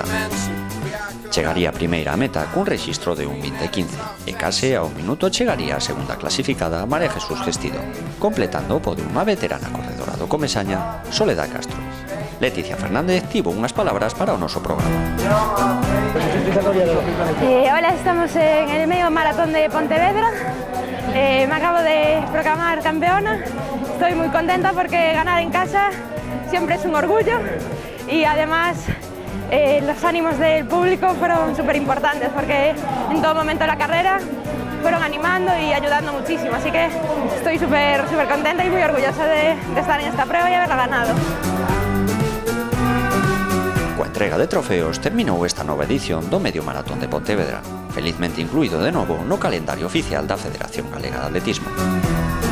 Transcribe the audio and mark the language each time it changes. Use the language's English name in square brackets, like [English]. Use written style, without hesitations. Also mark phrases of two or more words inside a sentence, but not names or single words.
[Galician] Chegaría a primeira a meta cun rexistro de 1:20:15 e case a un minuto chegaría a segunda clasificada María Jesús Gestido, completando o podium a veterana corredora do Comesaña, Soledad Castro. Leticia Fernández tivo unhas palabras para o noso programa. [Spanish] Hola, estamos en el medio maratón de Pontevedra. Me acabo de proclamar campeona. Estoy muy contenta porque ganar en casa siempre es un orgullo y además los ánimos del público fueron súper importantes porque en todo momento de la carrera fueron animando y ayudando muchísimo, así que estoy súper contenta y muy orgullosa de estar en esta prueba y haberla ganado. [Galician] Coa entrega de trofeos terminou esta nova edición do Medio Maratón de Pontevedra, felizmente incluído de novo no calendario oficial da Federación Galega de Atletismo.